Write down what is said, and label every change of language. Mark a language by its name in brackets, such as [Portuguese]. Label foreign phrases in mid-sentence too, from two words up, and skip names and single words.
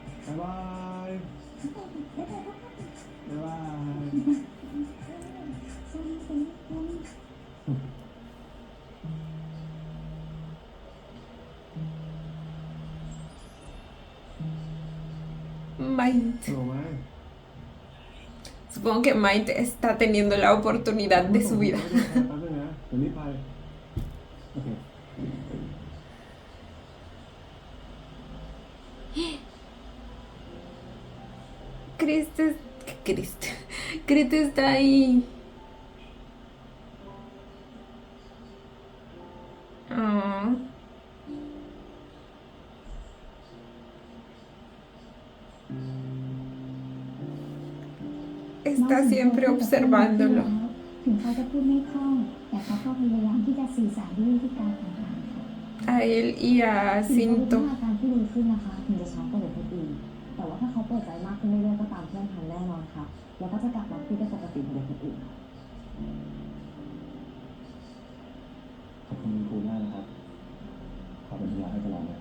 [Thai] บ๊ายบายบ๊ายบาย Mind. โหลไหม [Spanish] Supongo que Mind está teniendo la oportunidad de su vida. [Thai] แป๊บนึงนะเดี๋ยวรีบไปโอเค [Spanish] Cristo, Cristo, Cristo está ahí. Oh. Está siempre observándolo. [Thai] ถึงเขาจะพูดไม่คล่องแต่เขาก็พยายามที่จะสื่อสารด้วยวิธีการต่างๆค่ะ [Spanish] A él y a [Thai] ถึงเขาพัฒ [Spanish] Cinto. [Thai] นาการที่ดีขึ้นนะคะถึงจะช้ากว่าเด็กคนอื่นแต่ว่าถ้าเขาเปิดใจมากขึ้นเรื่อยๆก็ตามเพื่อนทันแน่นอนค่ะแล้วก็จะกลับมาที่ได้ปกติเหมือนเด็กคนอื่นค่ะ ขอบคุณครูมากนะครับขอเป็นพยานให้ตลอดเลย